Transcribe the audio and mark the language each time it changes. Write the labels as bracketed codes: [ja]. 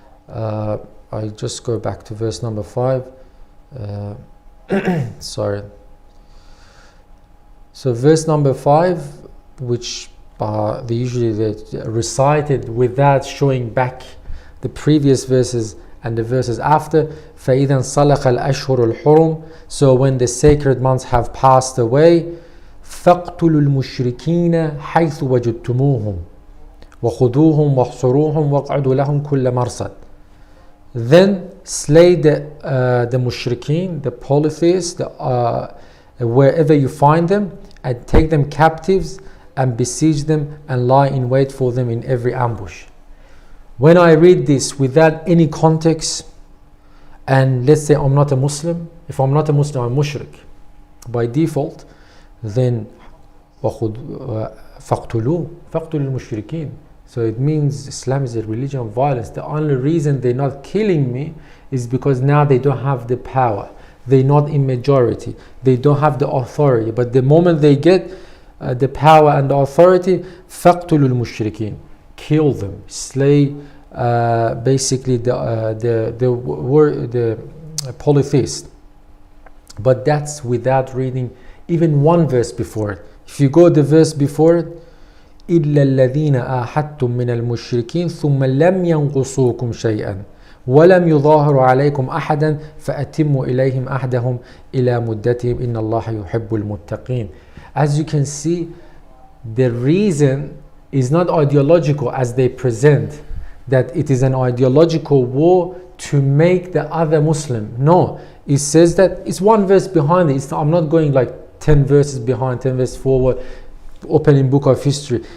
[en] I just go back to verse number 5. Sorry. So verse number 5, which they usually recited without showing back the previous verses and the verses after. [ar] فَإِذَا انْصَلَقَ الْأَشْهُرُ الْحُرُمُ. [en] So when the sacred months have passed away, [ar] فَاقْتُلُوا الْمُشْرِكِينَ حَيْثُ وَجُدْتُمُوهُمْ وَخُذُوهُمْ وَاحْصُرُوهُمْ وَاقْعُدُوا لَهُمْ كُلَّ مَرْصَدٍ. [en] Then slay the mushrikeen, the polytheists, wherever you find them, and take them captives and besiege them and lie in wait for them in every ambush. When I read this without any context, and let's say I'm not a Muslim, if I'm not a Muslim, I'm mushrik by default, then [ar] فَاقْتُلُوا الْمُشْرِكِينَ. [en] So it means Islam is a religion of violence. The only reason they're not killing me is because now they don't have the power. They're not in majority. They don't have the authority. But the moment they get the power and the authority, [ar] فَاقْتُلُوا الْمُشْرِكِينَ. [en] Kill them, slay basically the polytheists. But that's without reading even one verse before it. [ar] If you go the verse before it, إِلَّا الَّذِينَ آحَدتُّم مِّنَ الْمُشْرِكِينَ ثُمَّ لَمْ يَنْقُصُوكُمْ شَيْئًا وَلَمْ يُظَاهِرُوا عَلَيْكُمْ أَحَدًا فَأَتِمُّوا إِلَيْهِمْ أَحْدَهُمْ إِلَى مُدَّتِهِمْ إِنَّ اللَّهَ يُحِبُّ الْمُتَّقِينَ. [en] As you can see, the reason is not ideological as they present, that it is an ideological war to make the other Muslim. No, it says that it's one verse behind it. I'm not going like 10 verses behind, 10 verses forward, opening book of history.